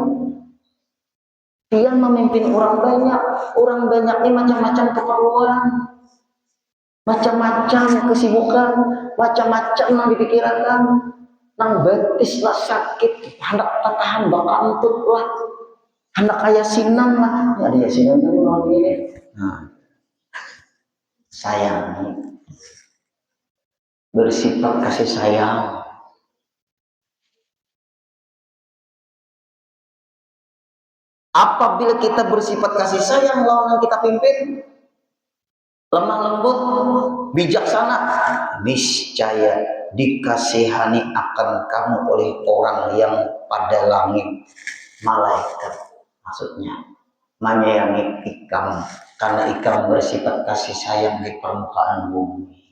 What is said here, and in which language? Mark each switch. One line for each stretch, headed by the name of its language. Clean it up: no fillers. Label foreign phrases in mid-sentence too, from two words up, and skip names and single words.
Indonesian: Dia memimpin orang banyak ini macam-macam keperluan, macam-macam kesibukan, macam-macam yang dipikirkan.
Banjar: Nang betis lah sakit, hendak tahan bakantut lah, hendak kaya sinang lah,
Indonesian: ya dia sinang tadi mau begini. Nah, sayang, bersifat kasih sayang. Apabila kita bersifat kasih sayang lawan yang kita pimpin, lemah lembut, bijaksana, niscaya dikasihani akan kamu oleh orang yang pada langit, malaikat maksudnya menyayangi ikam karena ikam bersifat kasih sayang di permukaan bumi.